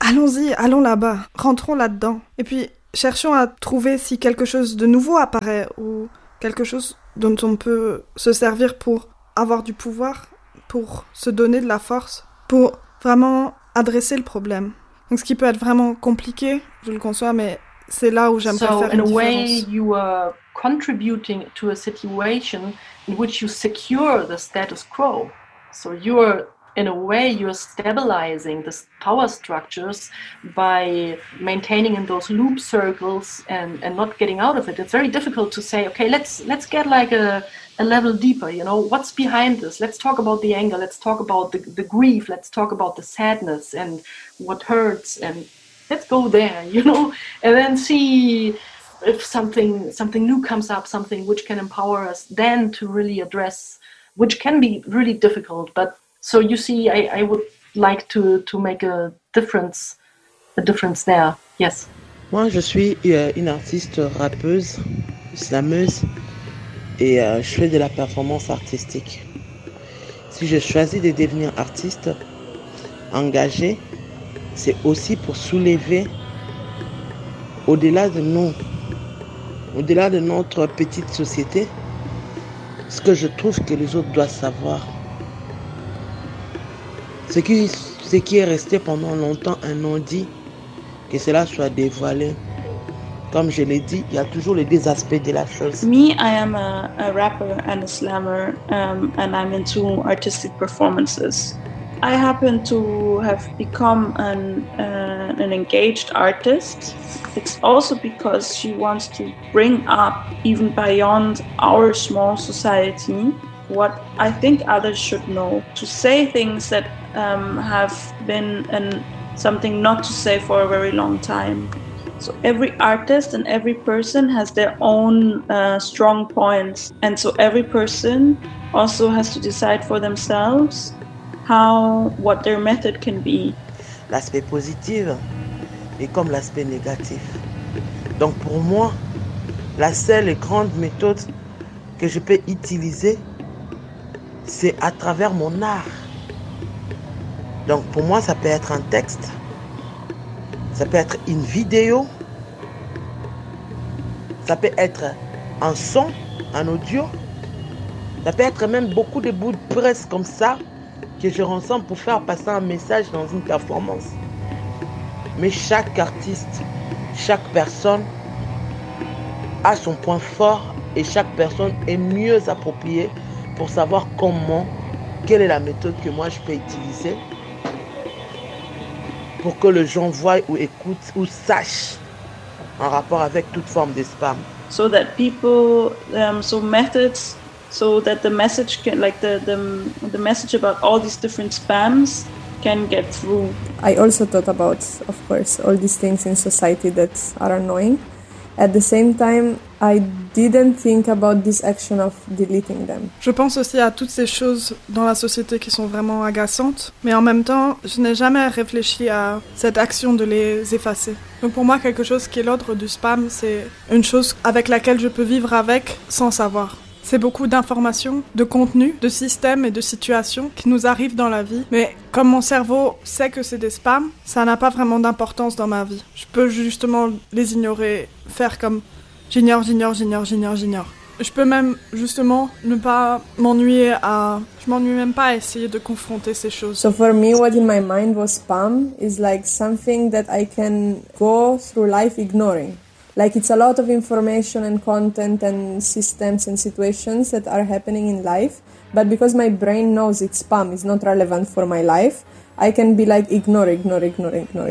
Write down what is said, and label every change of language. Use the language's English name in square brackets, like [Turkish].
[French] Allons-y, allons là-bas, rentrons là-dedans. Et puis, cherchons à trouver si quelque chose de nouveau apparaît ou quelque chose dont on peut se servir pour avoir du pouvoir, pour se donner de la force, pour vraiment adresser le problème. Donc, ce qui peut être vraiment compliqué, je le conçois, mais c'est là où j'aime pas faire une différence. [English] Way you are contributing to a situation in which you secure the status quo. So you are, in a way, you are stabilizing the power structures by maintaining in those loop circles and not getting out of it. It's very difficult to say, okay, let's get like a level deeper, you know, what's behind this? Let's talk about the anger, let's talk about the grief, let's talk about the sadness and what hurts, and let's go there, you know, and then see if something new comes up, something which can empower us then to really address, which can be really difficult. But so you see, I would like to make a difference there. Yes. [French] Moi, je suis une artiste rappeuse, slameuse, et je fais de la performance artistique. Si je choisis de devenir artiste engagé, c'est aussi pour soulever au-delà de notre petite société, ce que je trouve que les autres doivent savoir. Ce qui est resté pendant longtemps un non-dit, que cela soit dévoilé. Comme je l'ai dit, il y a toujours les deux aspects de la chose. [English] Me, I am a rapper and a slammer, and I'm into artistic performances. I happen to have become an engaged artist. It's also because she wants to bring up, even beyond our small society, what I think others should know. To say things that have been something not to say for a very long time. So every artist and every person has their own strong points. And so every person also has to decide for themselves how, what their method can be. [French] L'aspect positif est comme l'aspect négatif. Donc pour moi, la seule et grande méthode que je peux utiliser, c'est à travers mon art. Donc pour moi, ça peut être un texte, ça peut être une vidéo, ça peut être un son, un audio, ça peut être même beaucoup de bouts de presse comme ça, que je rassemble pour faire passer un message dans une performance. Mais chaque artiste, chaque personne a son point fort et chaque personne est mieux appropriée pour savoir comment, quelle est la méthode que moi je peux utiliser pour que les gens voient ou écoutent ou sachent en rapport avec toute forme de spam. [English] So that people, so methods, so that the message can, like the message about all these different spams can get through. I also thought about, of course, all these things in society that are annoying. At the same time, I didn't think about this action of deleting them. [French] Je pense aussi à toutes ces choses dans la société qui sont vraiment agaçantes, mais en même temps, je n'ai jamais réfléchi à cette action de les effacer. Donc pour moi, quelque chose qui est l'ordre du spam, c'est une chose avec laquelle je peux vivre avec sans savoir. C'est beaucoup d'informations, de contenus, de systèmes et de situations qui nous arrivent dans la vie. Mais comme mon cerveau sait que c'est des spams, ça n'a pas vraiment d'importance dans ma vie. Je peux justement les ignorer, faire comme j'ignore. Je peux même justement ne pas m'ennuyer à... Je m'ennuie même pas à essayer de confronter ces choses. [English] So for me, what in my mind was spam is like something that I can go through life ignoring. Like, it's a lot of information and content and systems and situations that are happening in life. But because my brain knows it's spam, it's not relevant for my life, I can be like, ignore, ignore, ignore, ignore.